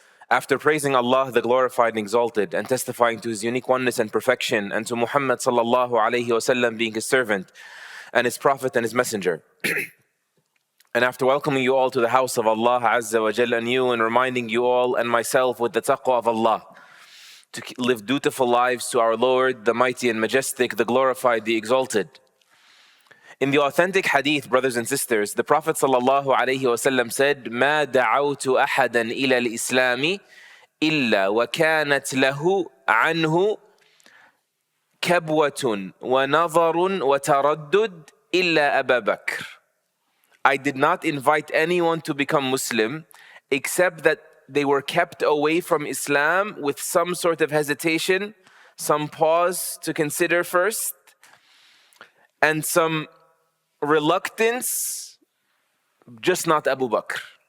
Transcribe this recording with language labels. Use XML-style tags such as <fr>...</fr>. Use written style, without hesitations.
<en>After praising Allah, the glorified and exalted, and testifying to His unique oneness and perfection, and to Muhammad sallallahu alayhi wasallam being His servant and His prophet and His messenger, and after welcoming you all to the house of Allah Azza wa Jalla anew, and reminding you all and myself with the taqwa of Allah to live dutiful lives to our Lord, the mighty and majestic, the glorified, the exalted. In the authentic hadith, brothers and sisters, the Prophet ﷺ said,</en> <ar>مَا دَعَوْتُ أَحَدًا إِلَى الْإِسْلَامِ إِلَّا وَكَانَتْ لَهُ عَنْهُ كَبْوَةٌ وَنَظَرٌ وَتَرَدُّدٌ إِلَّا أَبَا بَكْرٍ.</ar> <en>I did not invite anyone to become Muslim except that they were kept away from Islam with some sort of hesitation, some pause to consider first, and some reluctance, just not Abu Bakr.</en>